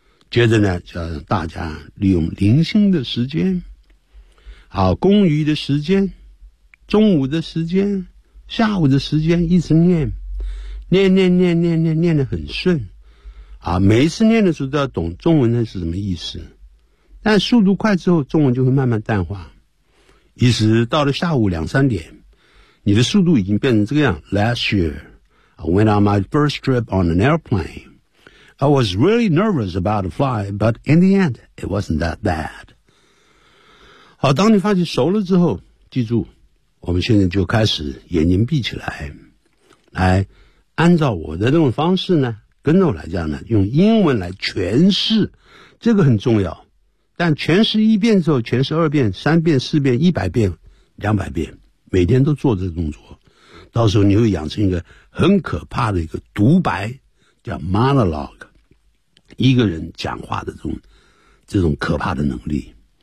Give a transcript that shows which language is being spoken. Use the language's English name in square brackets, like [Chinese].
[Chinese] 接着呢，叫大家利用零星的时间，好，公余的时间，中午的时间，下午的时间，一直念，念念念念念，念得很顺。啊，每一次念的时候都要懂中文的是什么意思，但速度快之后中文就会慢慢淡化，一直到了下午两三点，你的速度已经变成这个样。 [English] Last year I went on my first trip on an airplane. I was really nervous about the flight, but in the end it wasn't that bad. [Chinese] 好，当你发觉熟了之后，记住我们现在就开始眼睛闭起来，来按照我的这种方式呢，跟着我来讲呢，用英文来诠释，这个很重要。但诠释一遍之后，诠释二遍、三遍、四遍、一百遍、两百遍，每天都做这个动作，到时候你会养成一个很可怕的一个独白，叫 monologue， 一个人讲话的这种可怕的能力。